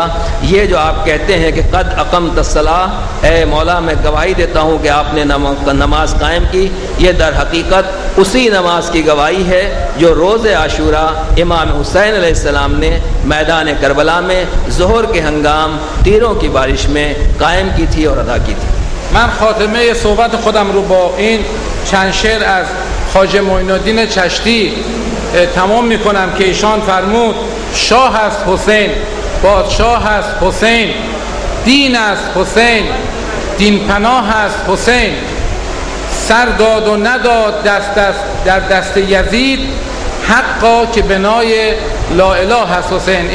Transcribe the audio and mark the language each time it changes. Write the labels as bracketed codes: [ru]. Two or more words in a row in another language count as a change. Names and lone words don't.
[ur] یہ جو آپ کہتے ہیں کہ [ar] قد اقمت الصلاۃ، [ur] اے مولا میں گواہی دیتا ہوں کہ آپ نے نماز قائم کی، یہ در حقیقت اسی نماز کی گواہی ہے جو روز عاشورہ امام حسین علیہ السلام نے میدان کربلا میں ظہر کے ہنگام تیروں کی بارش میں قائم کی تھی اور ادا کی تھی. [fa] من خاتمه صحبت خودم رو با این چند شعر از خواجه معین الدین چشتی تمام میکنم که ایشان فرمود شاه است حسین، پادشاه است حسین، دین است حسین، دین پناه است حسین، سر داد و نداد در دست یزید، حقا که بنای [ar] لا اله [fa] است حسین.